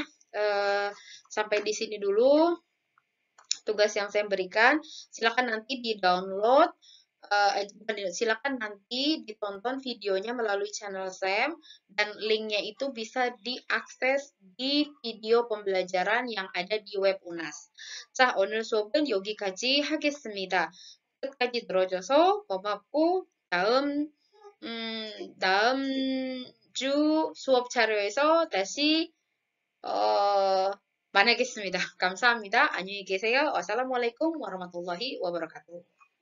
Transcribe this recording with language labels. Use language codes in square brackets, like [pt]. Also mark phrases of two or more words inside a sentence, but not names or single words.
[id] Sampai di sini dulu tugas yang saya berikan. Silakan nanti di-download, silakan nanti ditonton videonya melalui channel Sam, dan linknya itu bisa diakses di video pembelajaran yang ada di web UNAS. [ko] 자, 오늘 수업은 여기까지 하겠습니다. 끝까지 들어줘서 고맙고 다음 주 수업 자료에서 다시 만나겠습니다. 감사합니다. 안녕히 계세요. [ar] والسلام عليكم ورحمة الله وبركاته.